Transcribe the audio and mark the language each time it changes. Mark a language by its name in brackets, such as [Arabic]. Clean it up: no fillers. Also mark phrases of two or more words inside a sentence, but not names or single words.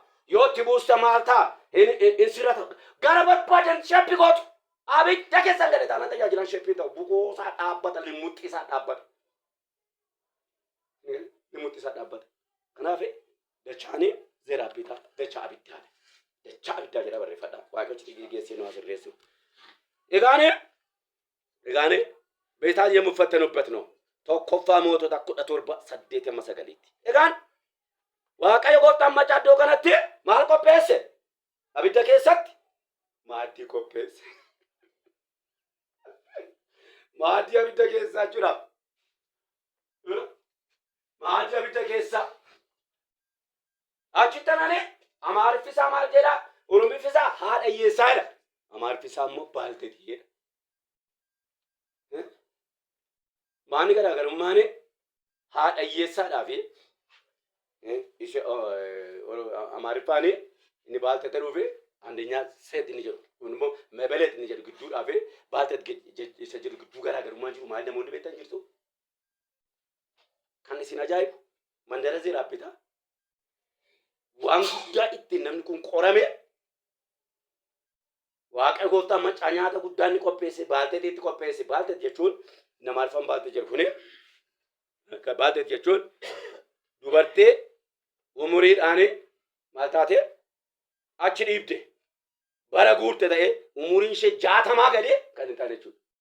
[Oromo] Yoo tibuusta maalta insirata gara barbaadan sheppi gootu abidda keessa galee taanaan tajaajilan sheppi ta'u bukoosaa dhaabbata limmuxxiisaa dhaabbata kanaaf dachaanii zeraaphitaa dachaa abiddaa jedha barreeffadha waaqayyochi geessee nu asirreessu egaane beetaan [Amharic] የምፈተኑበት ነው [Oromo] tokkoffaa mootota 17:8 egaan waaqayyo gooftaan machaa iddoo kanatti maal qopheesse abidda keessatti maaddii qopheesse. Maaddii abidda keessaa jira. Maaddii abidda keessaa. Achitti anane Amaariffisaa maal jedha? Oromiffisaa haadha hiyyeessaa jedha. Amaariffisaa immoo baalteetii jedha. Maani garaagarummaan haadha hiyyeessaadhaaf ishee Amaariffaan inni baaltete dhufe [Amharic] አንደኛ ሴት [Oromo] inni jedhu kun immoo mebelet inni jedhu gidduudhaaf baaltet isa jedhu gidduu garaagarummaan jiru maal namoonni beektan jirtu kan isin ajaa'ibu mandara ziraapita waan guddaa ittiin namni kun qorame waaqa gooftaa macaa nyaata guddaa inni qopheesse baalteetitti qopheesse baaltet jechuun nama alfan baaltet jedhu kuni baaltet jechuun dubartee umuriidhaan maal taate achi dhiibde bara guurte ta'e umuriin ishee 60 gadi kan hin taane jechuudha.